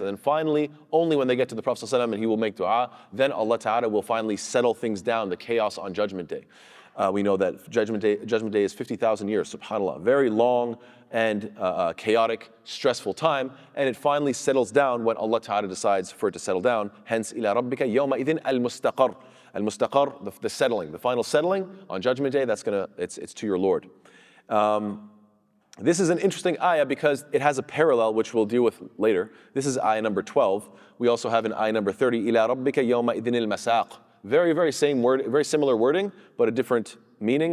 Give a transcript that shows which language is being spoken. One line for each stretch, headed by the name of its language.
English: And then finally, only when they get to the Prophet ﷺ and he will make dua, then Allah Ta'ala will finally settle things down, the chaos on Judgment Day. We know that Judgment Day is 50,000 years, subhanAllah. Very long and chaotic, stressful time. And it finally settles down when Allah Ta'ala decides for it to settle down. Hence,
Arabic: إِلَىٰ رَبِّكَ يَوْمَئِذٍ الْمُسْتَقَرُّ.
English: Al-Mustaqar, the settling, the final settling on Judgment Day, it's to your Lord. This is an interesting ayah because it has a parallel which we'll deal with later. This is ayah number 12. We also have in ayah number 30,
Arabic: إِلَىٰ رَبِّكَ يَوْمَئِذٍ الْمَسَاقُ.
English: Very same word, very similar wording, but a different meaning.